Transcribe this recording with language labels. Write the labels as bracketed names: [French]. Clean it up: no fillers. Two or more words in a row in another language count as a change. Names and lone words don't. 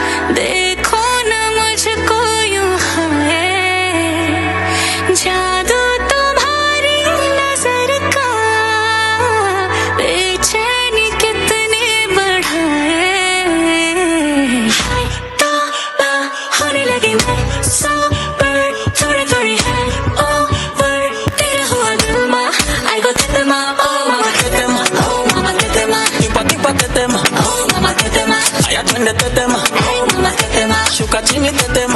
[Hindi] देखो न मुझको यूं है जादू तुम्हारी नजर का बेचैनी कितने बढ़ाए तो होने लगी मैं सोबर थोड़ी थोड़ी है ओवर तेरा हुआ दिल मा [Swahili] I go tetema oh mama tetema [Hindi] oh mama tetema [Swahili] Tipa tetema oh mama tetema aya twende tetema oh mama tetema shuka chini tetema